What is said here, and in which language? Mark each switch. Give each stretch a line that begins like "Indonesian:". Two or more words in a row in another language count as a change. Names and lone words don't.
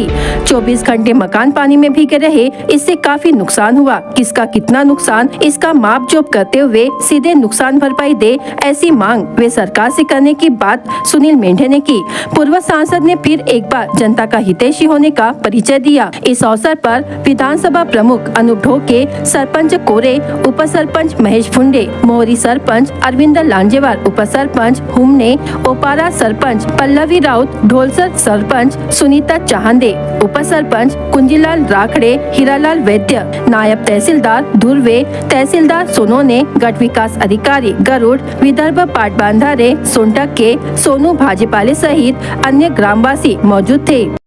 Hindi: 24 घंटे मकान पानी में भीगे रहे, इससे काफी नुकसान हुआ। किसका कितना नुकसान, इसका माप जोप करते हुए सीधे नुकसान भरपाई दे, ऐसी मांग वे सरकार से करने की बात सुनील मेंढे ने की। पूर्व सांसद ने फिर एक बार जनता का हितैषी होने का परिचय दिया। इस अवसर पर विधानसभा प्रमुख अनूप ढोके, सरपंच कोरे, उप सरपंच महेश फुंडे, मोहरी सरपंच अरविंद लांजेवाल, उप सरपंच हुमने, ओपारा सरपंच पल्लवी राउत, ढोलसर सरपंच सुनीता चाहंदे, उप सरपंच कुंजीलाल राखड़े, हीरालाल वैद्य, नायब तहसीलदार धुर्वे, तहसीलदार सोनोने, गट विकास अधिकारी गरुड़, विदर्भ पाटबांधारे सोनटक के सोनू भाजीपाले सहित अन्य ग्रामवासी मौजूद थे।